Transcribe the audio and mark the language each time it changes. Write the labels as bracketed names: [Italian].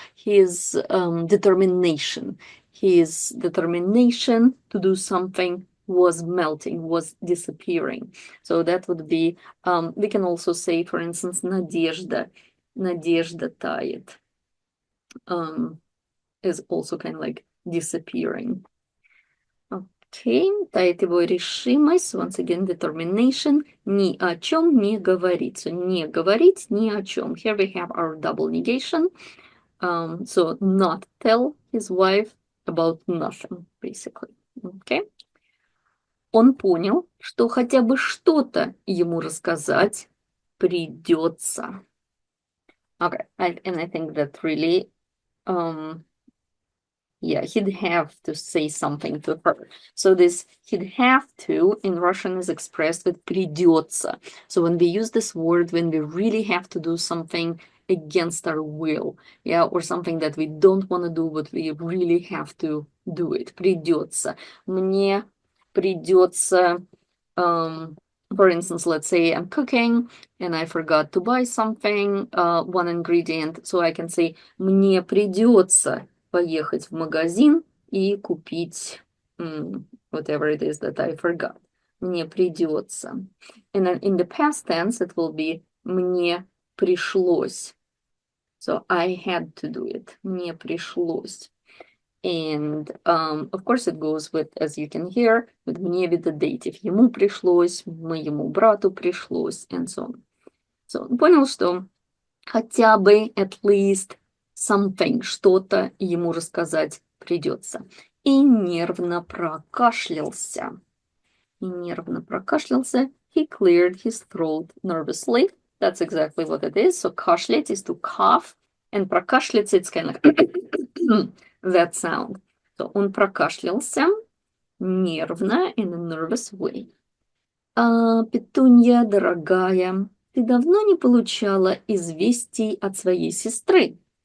[English] His determination. His determination to do something was melting, was disappearing. So that would be, we can also say, for instance, надежда. [Russian] Надежда тает. [English] Is also kind of like disappearing. Okay, [Russian] тает его решимость, [English] once again, determination, [Russian] ни о чем не говорить. So не говорить ни о чем. [English] Here we have our double negation. So not tell his wife about nothing, basically. Okay. [Russian] Он понял, что хотя бы что-то ему рассказать придется. [English] Okay, and I think that really, yeah, he'd have to say something to her. So this he'd have to in Russian is expressed with придется. So when we use this word, when we really have to do something against our will, yeah, or something that we don't want to do, but we really have to do it. [Russian] Придется. Мне придется, [English] for instance, let's say I'm cooking and I forgot to buy something, one ingredient, so I can say [Russian] мне придется поехать в магазин и купить [English] whatever it is that I forgot. [Russian] Мне придется. [English] And then in the past tense, it will be [Russian] мне пришлось. [English] So I had to do it. [Russian] Мне пришлось. [English] And of course it goes with, as you can hear, with мне with the dative. [Russian] Ему пришлось, моему брату пришлось, [English] and so on. [Russian] So понял, что хотя бы [English] at least something, [Russian] что-то ему рассказать придется. И нервно прокашлялся. [English] He cleared his throat nervously. That's exactly what it is. So кашлять is to cough, and прокашляться, it's kind of like that sound. So [Russian] он прокашлялся нервно, [English] in a nervous way. [Russian] Петунья, дорогая, ты давно не получала известий от своей сестры?